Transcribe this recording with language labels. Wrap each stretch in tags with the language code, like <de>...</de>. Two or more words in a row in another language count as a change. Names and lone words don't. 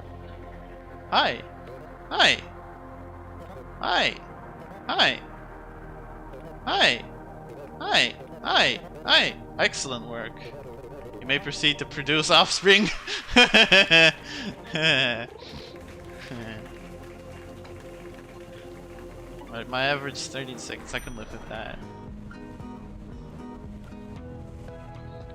<en>Hi! Hi! Hi! Hi! Hi! Hi! Hi! Hi! Excellent work. You may proceed to produce offspring. Right, my average is 36. I can live with that.</en>